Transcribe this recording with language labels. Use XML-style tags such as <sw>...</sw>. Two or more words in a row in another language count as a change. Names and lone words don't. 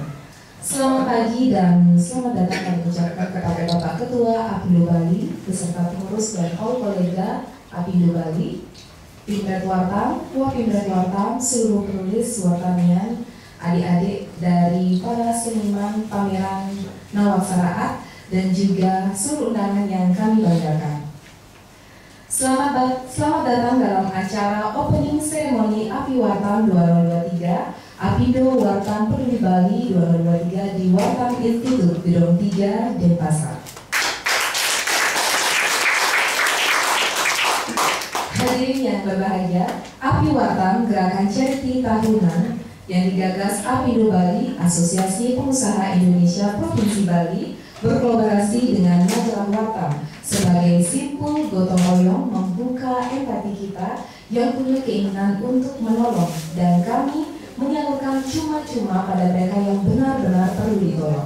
<id>Selamat pagi dan selamat datang kami ucapkan kepada Bapak Ketua Apindo Bali, beserta pengurus dan all kolega Apindo Bali, Pimret Wartam, Wapimret Wartam, seluruh penulis Wartamian, adik-adik dari para seniman pameran Nawaksaraat, dan juga seluruh undangan yang kami banggakan. Selamat datang dalam acara</id> <en>opening ceremony</en> <id>Api Wartam 2023, Apindo Wartam Peduli Bali 2023 di Wartam Institute Gedung 3 Denpasar. Hadirin yang berbahagia, Api Wartam gerakan charity tahunan yang digagas Apindo Bali, Asosiasi Pengusaha Indonesia Provinsi Bali, berkolaborasi dengan Majalah Wartam sebagai simpul gotong royong membuka empati kita yang punya keinginan untuk menolong, dan kami menyalurkan cuma-cuma pada mereka yang benar-benar perlu ditolong.</id>